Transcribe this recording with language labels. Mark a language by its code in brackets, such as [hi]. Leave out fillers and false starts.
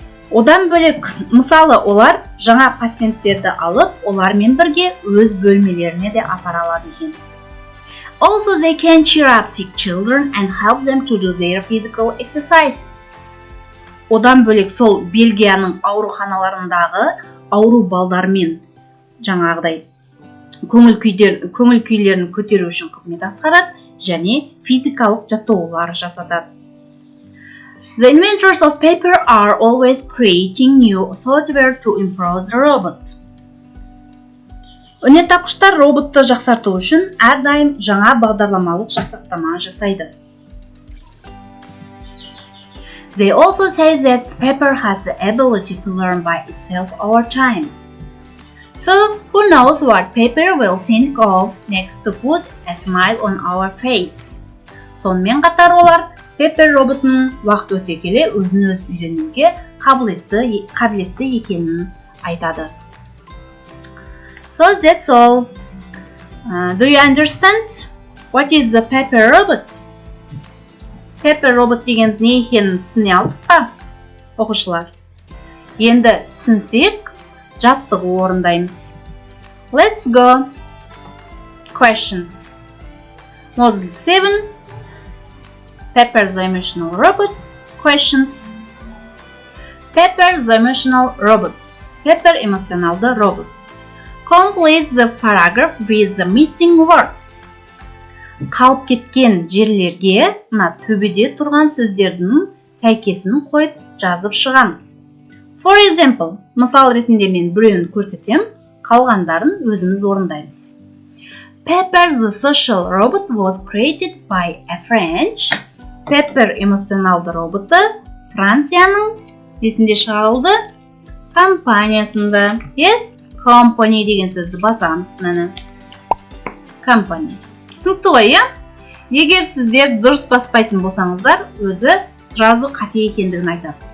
[kk] Одан бөлек, мысалы, олар жаңа пациенттерді алып, олармен бірге өз бөлмелеріне де апара алады екен. [en] Also, they can cheer up sick children and help them to do their physical exercises. [kk] Одан бөлек, сол Бельгияның ауруханаларындағы ауру балдармен жаңағыдай көңіл күйлерін көтеру үшін қызмет атқарады және физикалық жаттығулар жасатады. [en] The inventors of Pepper are always creating new software to improve the robot. [kk] Өнертапқыштар роботты жақсарту үшін әрдайым жаңа бағдарламалық жасақтама жасайды. [en] They also say that Pepper has the ability to learn by itself over time. So, who knows what Pepper will think of next to put a smile on our face. [kk] Сонымен қатар олар Pepper роботының уақыт өте келе өзін-өз үйренуге қабілетті екенін айтады. [en] So that's all. Do you understand? What is the Pepper robot? [kk] Pepper robot дегеніміз не екенін түсіне алдық па, оқушылар? Енді түсінсек, жаттығу орындаймыз. [en] Let's go. Questions. Model 7. Pepper the emotional robot. Questions. Pepper the emotional robot. [kk] Pepper эмоционалды робот. [en] Complete the paragraph with the missing words. [kk] Қалып кеткен жерлерге мына төбеде тұрған сөздердің сәйкесін қойып жазып шығамыз. [en] For example, [kk] мысал ретінде мен біреуін көрсетем, қалғандарын өзіміз орындаймыз. [en] Pepper the social robot was created by a French. [kk] Pepper эмоционалды роботы Францияның несінде шығарылды? Компаниясында. [en] Yes, [kk] company деген сөзді басамыз мәні. Company. Түсінікті ғой, иә? Егер сіздер дұрыс баспайтын болсаңыздар, өзі сразу қате екендігін айтады.